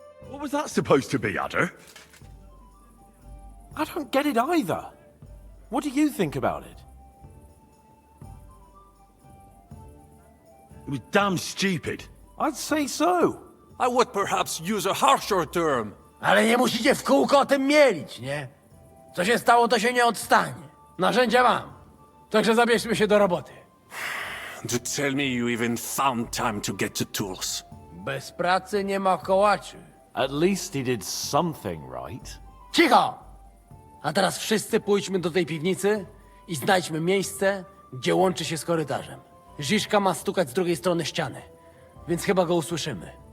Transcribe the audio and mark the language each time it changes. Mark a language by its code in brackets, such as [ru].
[en] What was that supposed to be, Adder? I don't get it either. What do you think about it? It was damn stupid. I'd say so. I would perhaps use a harsher term. [pl] Ale nie musicie w kółko o tym mielić, nie? Co się stało, to się nie odstanie. Narzędzia mam. Także zabierzmy się do roboty. [en] To tell me you even found time to get to tools. [pl] Bez pracy nie ma kołaczy. [en] At least he did something right. [pl] Cicho! A teraz wszyscy pójdźmy do tej piwnicy i znajdźmy miejsce, gdzie łączy się z korytarzem. Ziszka ma stukać z drugiej strony ściany, więc chyba go usłyszymy.